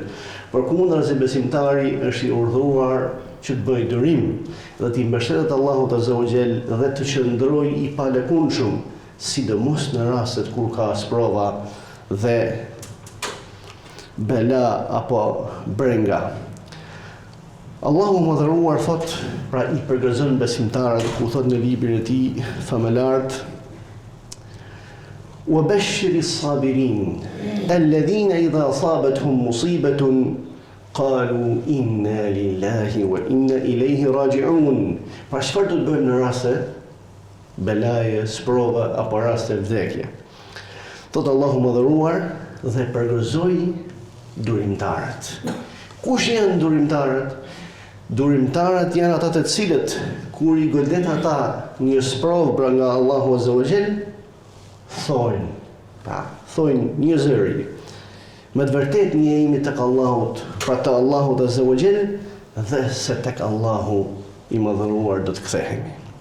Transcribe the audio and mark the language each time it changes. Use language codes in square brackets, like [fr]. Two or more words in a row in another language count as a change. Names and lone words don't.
[sq] Përkundrazi besimtari është i urdhëruar që të bëjë durim dhe të mbështetet Allahut [ar] عز وجل [sq] dhe të qëndrojë i palëkundshëm, sidomos në rastet kur ka sprova dhe bela apo brenga. Allahu madhëruar thot, pra i përgëzon besimtarët, ku thot në librin e tij famëlart: [ar] "وبشر الصابرين الذين إذا أصابتهم مصيبة قالوا إنا لله وإنا إليه راجعون." [sq] Pra çfarë do të bëjmë në raste belaje, sprova apo raste vdekje? Thot Allahu madhëruar dhe përgëzoi durimtarët. Kush janë durimtarët? Durimtarët janë ata të cilët kur i godet ata një sprovë pra nga Allahu [ar] عز وجل, [sq] thojnë një zëri: me të vërtet ne jemi tek Allahut, pra te Allahu [ar] عز وجل, [sq] dhe se tek Allahu i madhëruar do të kthehemi.